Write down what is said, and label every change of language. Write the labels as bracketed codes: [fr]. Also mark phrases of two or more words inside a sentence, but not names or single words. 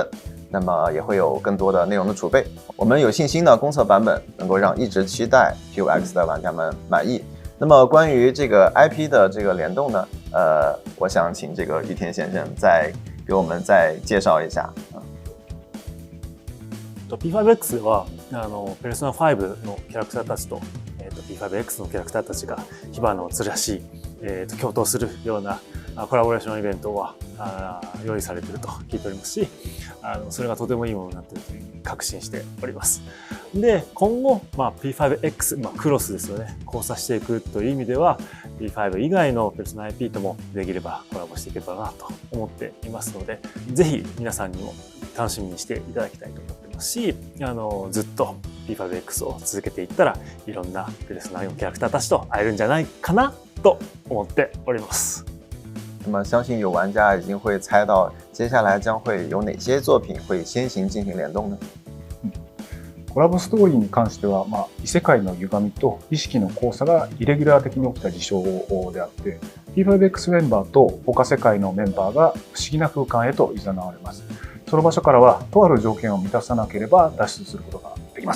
[zh] 那么也会有更多的内容的储备。我们有信心呢，公测版本能够让一直期待 P5X 的玩家们满意。那么关于这个 IP 的这个联动呢，我想请这个玉田先生再给我们再介绍一下。 [ja] P5X ではペルソナ5のキャラクターたちと、P5X のキャラクターたちが火花を散らし、共闘するようなコラボレーションイベントは用意されていると聞いておりますし、それがとてもいいものになっているというふうに確信しております。で、今後、P5X、クロスですよね、交差していくという意味では P5 以外のペルソナ IP ともできればコラボしていけばなと思っていますので、ぜひ皆さんにも楽しみにしていただきたいと思っていますし、ずっと P5X を続けていったらいろんなペルソナのキャラクターたちと会えるんじゃないかなと思っております。 [zh] 那么相信有玩家已经会猜到接下来将会有哪些作品会先行进行联动呢？ [ja] コラボストーリーに関しては、異世界の歪みと意識の交差がイレギュラー的に起きた事象であって、P5X メンバーと他世界のメンバーが不思議な空間へと誘われます。その場所からはとある条件を満たさなければ脱出することができません。